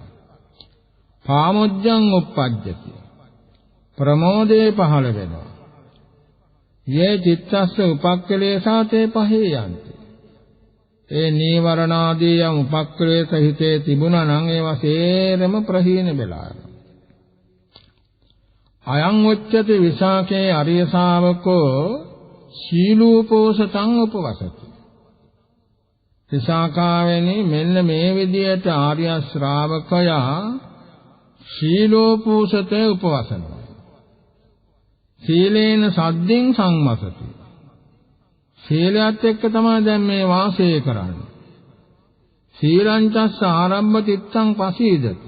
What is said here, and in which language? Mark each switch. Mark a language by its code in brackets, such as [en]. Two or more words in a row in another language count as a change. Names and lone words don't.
[pi] පාමොජ්ජං උප්පජ්ජති. [si] ප්‍රමෝදේ පහළ වෙනවා. [pi] යේ චිත්තස්ස උපක්ඛලේසා තේ පහේයන්ති. [si] ඒ නීවරණාදී යම් උපක්ඛලේශ හිතේ තිබුණා නම් ඒවා සේරම ප්‍රහීන වෙලා යනවා. [pi] අයං උච්චති විසාකේ අරිය ශාවකෝ සීලූපෝසතං උපවසති. [si] විසාකාවෙනි මෙන්න මේ විදියට ආර්ය ශ්‍රාවකයා සීලෝපෝසතේ උපවසනවා. [pi] සීලේන සද්දෙන් සංවසති. [si] සීලයත් එක්ක තමයි දැන් මේ වාසය කරන්නේ. [pi] සීලංචස්ස ආරම්භ චිත්තං පසීදති.